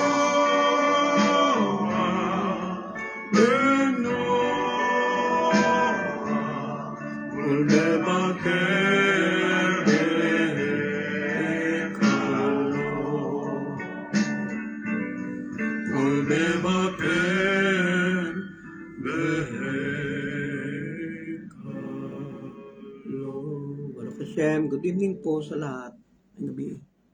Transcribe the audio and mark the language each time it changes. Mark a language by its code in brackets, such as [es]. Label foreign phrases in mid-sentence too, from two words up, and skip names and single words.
[he] Meno, Uldebaker Bekalo, Uldebaker Bekalo. ברוך השם, [en] good evening [tl] po sa lahat. Ang gabi.